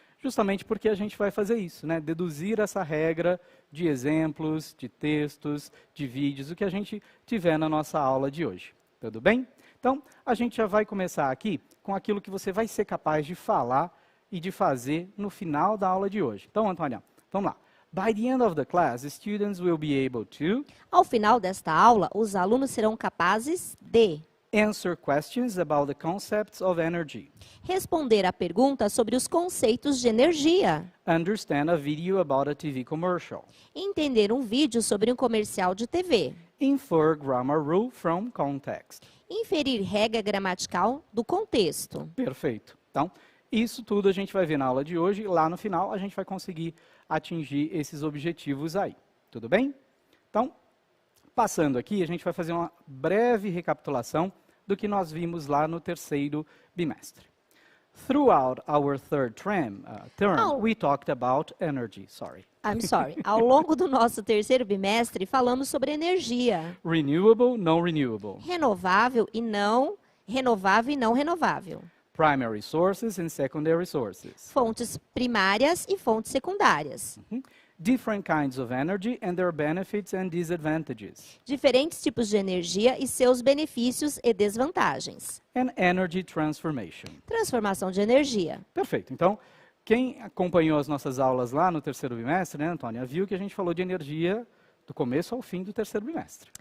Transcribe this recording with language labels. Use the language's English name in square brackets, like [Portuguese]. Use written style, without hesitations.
[Portuguese] Justamente porque a gente vai fazer isso, né? Deduzir essa regra de exemplos, de textos, de vídeos, o que a gente tiver na nossa aula de hoje. Tudo bem? Então, a gente já vai começar aqui com aquilo que você vai ser capaz de falar e de fazer no final da aula de hoje. Então, Antônia, vamos lá. [English] By the end of the class, students will be able to... [Portuguese] Ao final desta aula, os alunos serão capazes de... [English] Answer questions about the concepts of energy. [Portuguese] Responder a perguntas sobre os conceitos de energia. [English] Understand a video about a TV commercial. [Portuguese] Entender um vídeo sobre um comercial de TV. [English] Infer grammar rule from context. [Portuguese] Inferir regra gramatical do contexto. Perfeito. Então, isso tudo a gente vai ver na aula de hoje. Lá no final, a gente vai conseguir atingir esses objetivos aí. Tudo bem? Então, passando aqui, a gente vai fazer uma breve recapitulação do que nós vimos lá no terceiro bimestre. [English] Throughout our third term, Oh. we talked about energy, I'm sorry. [Portuguese] Ao longo do nosso terceiro bimestre, falamos sobre energia. [English] renewable, non-renewable, [Portuguese] Renovável e não renovável. [English] primary sources and secondary sources, [Portuguese] Fontes primárias e fontes secundárias. [English] different kinds of energy and their benefits and disadvantages, [Portuguese] Diferentes tipos de energia e seus benefícios e desvantagens. [English] and energy transformation. [Portuguese] Transformação de energia. Perfeito. Então, quem acompanhou as nossas aulas lá no terceiro bimestre, né, Antônia, viu que a gente falou de energia do começo ao fim do terceiro bimestre.